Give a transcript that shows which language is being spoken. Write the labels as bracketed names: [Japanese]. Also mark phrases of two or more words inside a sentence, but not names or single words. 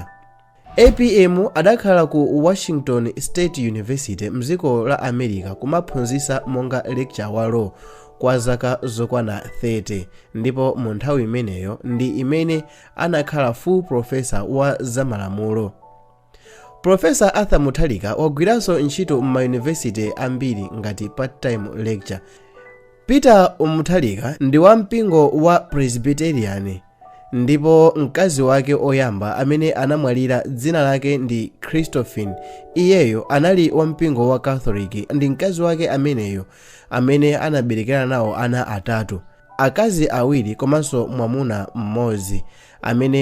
[Nyanja] APM adakhala ku Washington State University mdziko la America kumaphunzitsa monga lecturer wa law kwa zaka zokwana 30, ndipo mu nthawi imeneyo ndi imene anakhala [English] full professor [Nyanja] wa zamalamulo. Profesa Arthur Mutharika wagwiranso ntchito m'mayunivesity ambiri ngati [English] part-time lecturer. [Nyanja] Peter Mutharika ndi wampingo wa Presbyterian, ndipo mkazi wake oyamba amene anamwalira dzina lake ndi Christophine. Iyeyo anali wampingo wa Catholic ndi mkazi wake ameneyo amene anaberekera nawo ana atatu, akazi awiri komanso mwamuna mmodzi amene